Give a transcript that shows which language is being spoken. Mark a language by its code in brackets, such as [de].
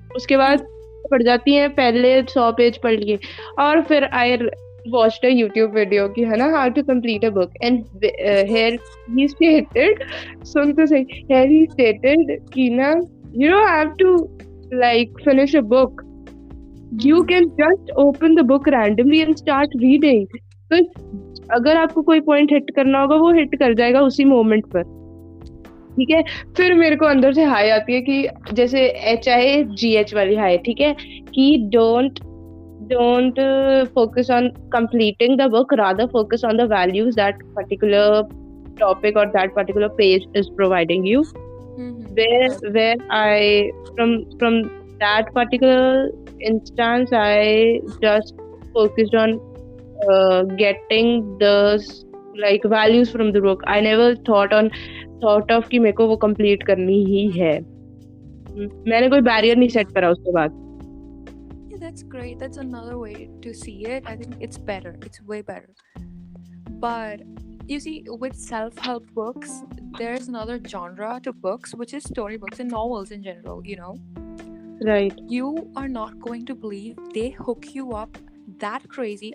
[hi] उसके बाद पढ़ जाती हैं, पहले 100 पेज पढ़ लिए, और फिर [en] I watched a YouTube video [hi] कि है ना [en] how to complete a book, and here he stated, [hi] सुन तो सही, [en] here he stated [hi] कि ना [en] you don't have to like finish a book. You can just open the book randomly and start reading. [hi] तो अगर आपको कोई पॉइंट हिट करना होगा वो हिट कर जाएगा उसी मोमेंट पर, ठीक है. फिर मेरे को अंदर से हाई आती है कि जैसे HIGH वाली हाई, ठीक है, कि [en] don't focus on completing the book, rather focus on the values that particular topic or that particular page is providing you. Where I from that particular instance I just focused on getting the like values from the book. I never thought of [hi] कि मेरे को वो complete करनी ही है. मैंने कोई barrier नहीं set करा उसके बाद. [en] Yeah, that's great. That's another way to see it. I think it's better. It's way better. But you see, with self-help books, there's another genre to books, which is storybooks and novels in general, Right. You are not going to believe they hook you up that crazy.